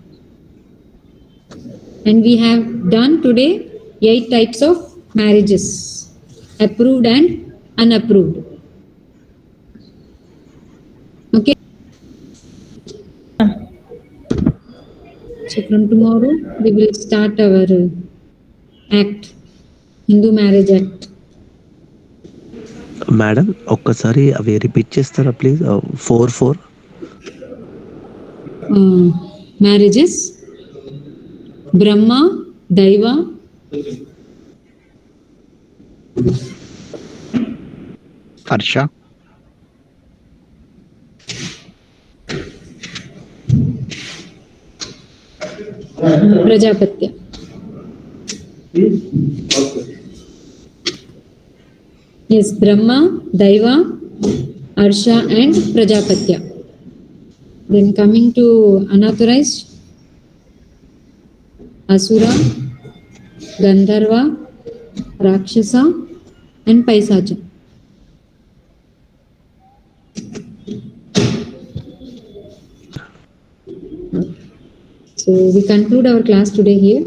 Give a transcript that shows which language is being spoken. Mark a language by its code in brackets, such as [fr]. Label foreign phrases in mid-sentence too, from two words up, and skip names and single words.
[en] And we have done today 8 types of marriages, approved and unapproved. Okay. So from tomorrow we will start our act, Hindu Marriage Act. [te] మేడం ఒక్కసారి అవి రిపీట్ చేస్తారా ప్లీజ్ 4 [en] Marriages: Brahma, Daiva, Harsha, Prajapatya. Yes, Brahma, Daiva, Harsha and Prajapatya. Then coming to unauthorized: Asura, Gandharva, Rakshasa and Paisacha. So we conclude our class today here.